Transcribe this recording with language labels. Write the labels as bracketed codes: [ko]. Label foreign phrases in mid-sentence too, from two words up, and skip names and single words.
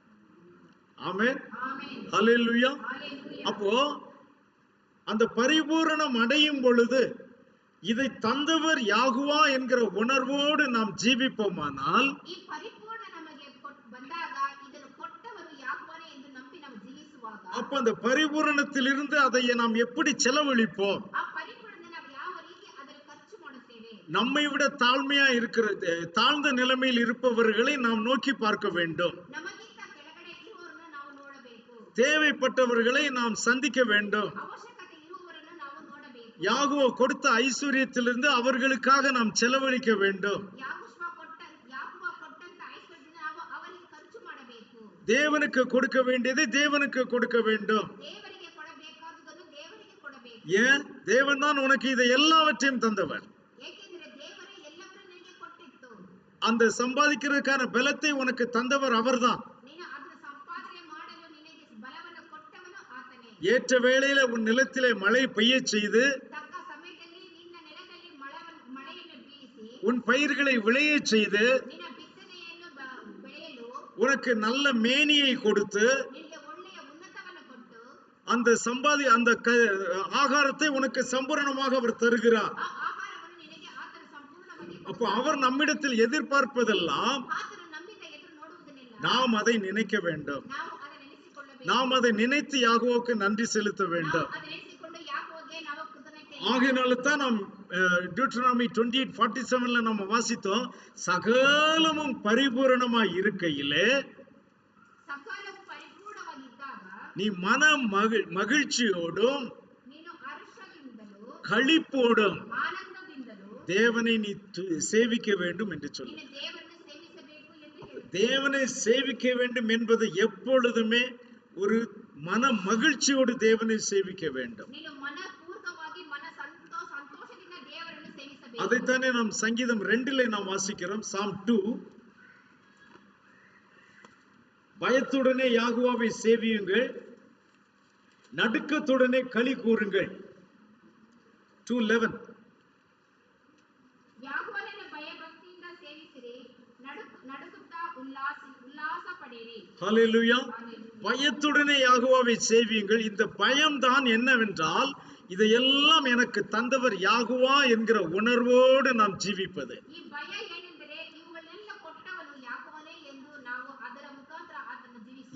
[ta] ஆமென். ஹல்லேலூயா. அப்போ அந்த பரிபூரணம் அடையும் பொழுது இதை தந்தவர் யாகுவா என்கிற உணர்வோடு நாம் ஜீவிப்போமானால் [kn] ಈ ಪರಿಪೂರ್ಣ ನಮಗೆ ಬಂದಾಗ ಇದನ್ನು ಕೊಟ್ಟವರು ಯಾಹೋವನೇ ಎಂದು ನಂಬಿ ನಾವು ಜೀವಿಸುವಾಗ [ta] அப்ப அந்த பரிபூரணத்திலிருந்து அதை நாம் எப்படி செலவழிப்போம்? [kn] ಆ ಪರಿಪೂರ್ಣದಿಂದ ನಾವು ಯಾವ ರೀತಿ ಅದನ್ನು ಖರ್ಚು ಮಾಡುತ್ತೇವೆ? [ta] நம்மை விட தாழ்மையா இருக்கிற தாழ்ந்த நிலைமையில் இருப்பவர்களை நாம் நோக்கி பார்க்க வேண்டும். [kn] ನಮಗಿಂತ ಕೆಳಗಡೆ ಇರುವವರನ್ನು ನಾವು ನೋಡಬೇಕು. [ta] தேவைப்பட்டவர்களை நாம் சந்திக்க வேண்டும். [kn] ಅವಶ್ಯಕತೆ ಇರುವವರನ್ನು ನಾವು ನೋಡಬೇಕು. [ta] யாகோவா கொடுத்த ஐஸ்வர்யத்திலிருந்து அவர்களுக்காக நாம் செலவழிக்க வேண்டும். [kn] ಯಾಹೋವ ಕೊಟ್ಟಂತ ಐಶ್ವರ್ಯದಿಂದ ನಾವು ಅವರಿಗೆ ಖರ್ಚು ಮಾಡಬೇಕು. [ta] தேவனுக்கு கொடுக்க வேண்டியதை தேவனுக்கு கொடுக்க வேண்டும். [kn] ದೇವರಿಗೆ ಕೊಡಬೇಕಾದುದನ್ನು ದೇವರಿಗೆ ಕೊಡಬೇಕು. [ta] ஏன்? தேவன் தான் உனக்கு இதை எல்லாவற்றையும் தந்தவர். [kn] ಏಕೆಂದರೆ ದೇವರೇ ಎಲ್ಲವನ್ನೂ ನಿನಗೆ ಕೊಟ್ಟಿತ್ತು. [ta] அந்த சம்பாதிக்கிறதுக்கான பலத்தை உனக்கு தந்தவர் அவர்தான். [kn] ನೀನು ಅದನ್ನು ಸಂಪಾದನೆ ಮಾಡಲು ನಿನಗೆ ಬಲವನ್ನು ಕೊಟ್ಟವನು ಆತನೇ. [ta] ஏற்ற வேளையில உன் நிலத்திலே மழை பெய்ய செய்து [kn] ತಕ್ಕ ಸಮಯದಲ್ಲಿ ನಿನ್ನ ನೆಲದಲ್ಲಿ ಮಳೆಯನ್ನು ಬೀಸಿ [ta] உன் பயிர்களை விளைய செய்து [kn] ನಿನ್ನ ಬಿತ್ತನೆಯನ್ನು ಬೆಳೆಯಲು [ta] உனக்கு நல்ல மேனியை கொடுத்து [kn] ನಿನಗೆ ಒಳ್ಳೆಯ ಉನ್ನತವನ್ನು ಕೊಟ್ಟು [ta] அந்த ஆகாரத்தை உனக்கு சம்பூரணமாக அவர் தருகிறார். [kn] ಆ ಆಹಾರವನ್ನು ನಿನಗೆ ಆತನು ಸಂಪೂರ್ಣವಾಗಿ [ta] அப்போ அவர் நம்மிடத்தில் எதிர்பார்ப்பதெல்லாம் [kn] ಆತನು ನಮ್ಮಿಂದ ಎದುರು ನೋಡುವುದನ್ನೆಲ್ಲ [ta] நாம் அதை நினைக்க வேண்டும். [kn] ನಾವು ಅದನ್ನು ನೆನೆಸಿಕೊಳ್ಳಬೇಕು. [ta] நாம் அதை நினைத்து யாகோவுக்கு நன்றி செலுத்த [kn] ನಾವು [ta] வேண்டும். [kn] ಅದನ್ನು ನೆನೆಸಿಕೊಂಡು ಯಾಕೋಗೆ ನಾವು ಕೃತಜ್ಞತೆ [ta] ஆகையினால தான் நாம் டியூட்டனாமி 28:47 நம்ம வாசித்தோம், சகலமும் பரிபூரணமாய் இருக்கையிலே [kn] ಸಕಲವು ಪರಿಪೂರ್ಣವಾಗಿದ್ದಾಗ [ta] நீ மன மகிழ்ச்சியோடும் [kn] ನೀನು ಹರ್ಷದಿಂದಲೂ [ta] களிப்போடும் [kn] ಆನಂದದಿಂದಲೂ [ta] தேவனை நீ சேவிக்க வேண்டும் என்று சொல்லு. [kn] ನೀನು ದೇವರನ್ನು ಸೇವಿಸಬೇಕು ಎಂದು ಹೇಳು. [ta] தேவனை சேவிக்க வேண்டும் என்பது எப்பொழுதுமே ஒரு மன மகிழ்ச்சியோடு தேவனை சேவிக்க வேண்டும். [kn] ನೀನು ಮನಪೂರ್ವಕವಾಗಿ ಸಂತೋಷದಿಂದ ದೇವರನ್ನು ಸೇವಿಸಬೇಕು. [ta] அதைத்தானே நாம் சங்கீதம் 2 நாம் வாசிக்கிறோம். சாம் 2, பயத்துடனே யாகுவாவை சேவியுங்கள், நடுக்கத்துடனே களி கூறுங்கள். 2:11 [kn] ಯಾಕೋಬನನ್ನು ಭಯಭಕ್ತಿಯಿಂದ ಸೇವಿಸಿರಿ, ನಡುಗುತ್ತಾ ಉಲ್ಲಾಸ ಪಡಿರಿ. [ta] ஹல்லேலூயா. பயத்துடனே யாகுவாவை சேவியுங்கள். இந்த பயம்தான் என்னவென்றால், இதையெல்லாம் எனக்கு தந்தவர் யாகுவா என்கிற உணர்வோடு நாம் ஜீவிப்பது. [kn] ಈ ಭಯ ಏನೆಂದರೆ ಇವುಗಳನ್ನೆಲ್ಲ ಕೊಟ್ಟವನು ಯಾಕೋಬನೇ ಎಂದು ನಾವು ಅದರ ಮುಖಾಂತರ ಆತನ ಜೀವಿಸುತ್ತೇವೆ.